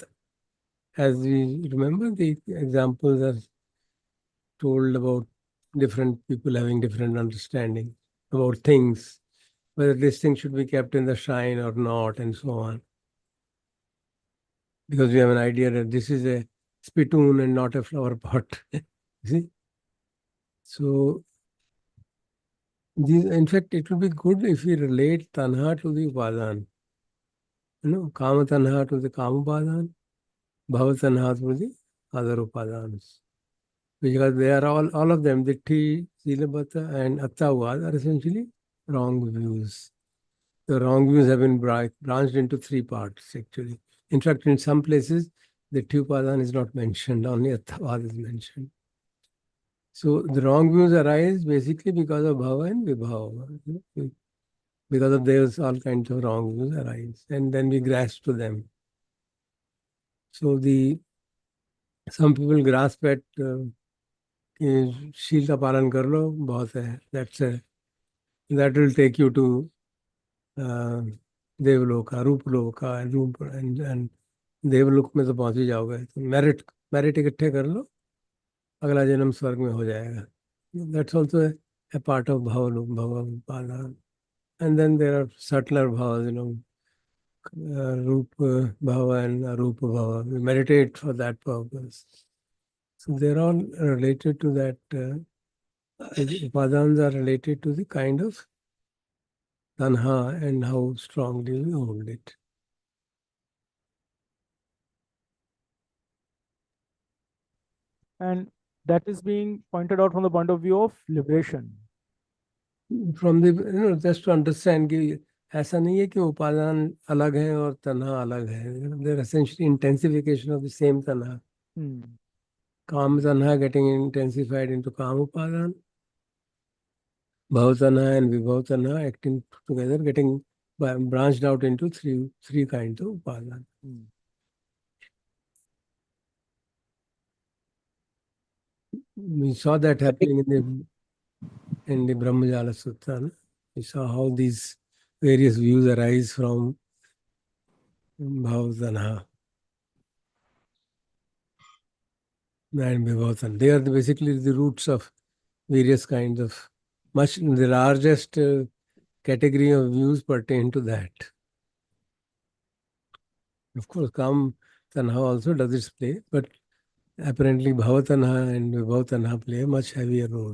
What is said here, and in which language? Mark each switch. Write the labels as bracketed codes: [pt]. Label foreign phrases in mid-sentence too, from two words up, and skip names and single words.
[en] As we remember, the examples are told about different people having different understanding about things, whether this thing should be kept in the shrine or not, and so on. Because we have an idea that this is a spittoon and not a flower pot. See? So, in fact, it would be good if we relate tanha to the upadan. [pi] Kama tanha [en] to the [pi] kama upadan, bhava tanha [en] to the other upadans. Because they are all of them, Ditti, Silabhata, and Attavad, are essentially wrong views. The wrong views have been branched into 3 parts, actually. In fact, in some places, the Upadan is not mentioned, only Attavad is mentioned. So the wrong views arise basically because of Bhava and Vibhava. Because of those, all kinds of wrong views arise, and then we grasp to them. So some people grasp at [hi] कि शील का पालन कर लो बहुत है, [en] that will take you to देवलोका, रूपलोका, [hi] रूप एंड देवलोक में तो पहुंच ही जाओगे। तो मेरिट इकट्ठे कर लो, अगला जन्म स्वर्ग में हो जाएगा। [en] That's also a part of bhava. And then there are subtler bhavas, [pi] rupa bhava [en] and [pi] arupa bhava. [en] We meditate for that purpose. So they're all related to that. The upadans are related to the kind of tanha and how strongly we hold it. And that is being pointed out from the point of view of liberation. From the, just to understand [hi] कि ऐसा नहीं है कि उपादान अलग है और तन्हा अलग है. [en] They're essentially intensification of the same tanha. [pi] Kam tanha [en] getting intensified into [pi] kam upadan. Bhav tanha [en] and [pi] vibhav tanha [en] acting together, getting branched out into three kinds of upadan. We saw that happening in the Brahmajala Sutta. No? We saw how these various views arise from [pi] Bhav tanha [en] and [pi] vibhav tanha. [en] They are basically the roots of various kinds of, the largest category of views pertain to that. Of course, [pi] Kam Tanha [en] also does its play, but apparently [pi] Bhava Tanha [en] and [pi] Vibhav Tanha [en] play a much heavier role.